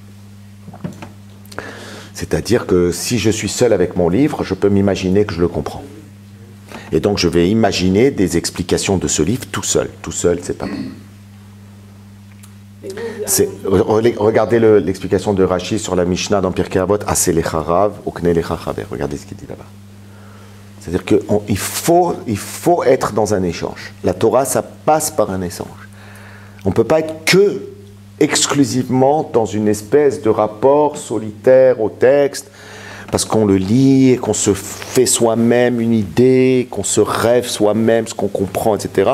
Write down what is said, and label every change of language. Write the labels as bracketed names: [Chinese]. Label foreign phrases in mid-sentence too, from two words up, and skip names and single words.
[French] C'est-à-dire que si je suis seul avec mon livre, je peux m'imaginer que je le comprends. Et donc je vais imaginer des explications de ce livre tout seul. Tout seul, c'est pas bon. Regardez l'explication de Rashi sur la Mishnah dans Pirkei Avot, [Hebrew] עשה לך רב, וקנה לך חבר. [French] Regardez ce qu'il dit là-bas. C'est-à-dire qu'il faut être dans un échange. La Torah, ça passe par un échange. On ne peut pas être que exclusivement dans une espèce de rapport solitaire au texte, parce qu'on le lit et qu'on se fait soi-même une idée, qu'on se rêve soi-même ce qu'on comprend, etc.